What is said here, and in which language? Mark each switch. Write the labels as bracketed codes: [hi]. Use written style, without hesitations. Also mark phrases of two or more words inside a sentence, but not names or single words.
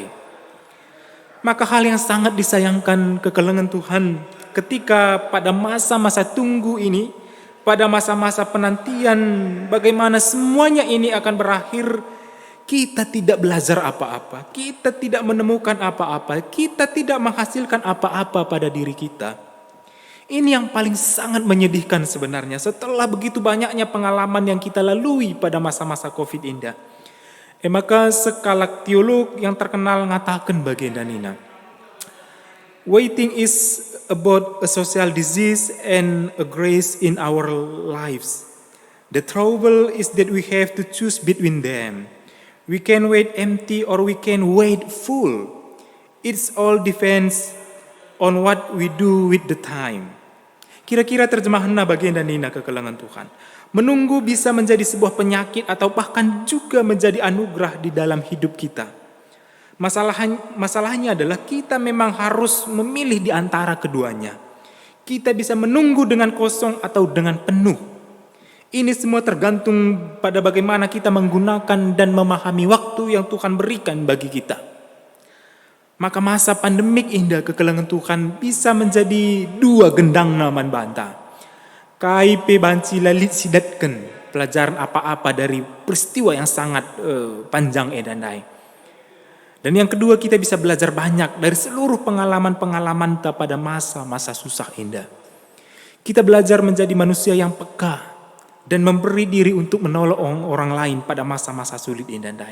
[id] Maka hal yang sangat disayangkan [btx] kekelengan Tuhan [id] ketika pada masa-masa tunggu ini, pada masa-masa penantian bagaimana semuanya ini akan berakhir, kita tidak belajar apa-apa, kita tidak menemukan apa-apa, kita tidak menghasilkan apa-apa pada diri kita. Ini yang paling sangat menyedihkan sebenarnya setelah begitu banyaknya pengalaman yang kita lalui pada masa-masa COVID Indah. Maka sekala teolog yang terkenal mengatakan baginda Nina, [en] waiting is about a social disease and a grace in our lives. The trouble is that we have to choose between them. We can wait empty or we can wait full. It all depends on what we do with the time. [id] Kira-kira terjemahan [btx] baginda Nina kekelengan Tuhan. [id] Menunggu bisa menjadi sebuah penyakit atau bahkan juga menjadi anugerah di dalam hidup kita. Masalahnya adalah kita memang harus memilih di antara keduanya. Kita bisa menunggu dengan kosong atau dengan penuh. Ini semua tergantung pada bagaimana kita menggunakan dan memahami waktu yang Tuhan berikan bagi kita. Maka masa pandemik Indah [btx] kekelengan Tuhan [id] bisa menjadi dua gendang [btx] naman banta. KIP banci lalit sidatkan [id] pelajaran apa-apa dari peristiwa yang sangat panjang Indandai. Dan yang kedua, kita bisa belajar banyak dari seluruh pengalaman-pengalaman kita pada masa-masa susah Indah. Kita belajar menjadi manusia yang peka dan memberi diri untuk menolong orang lain pada masa-masa sulit Indandai.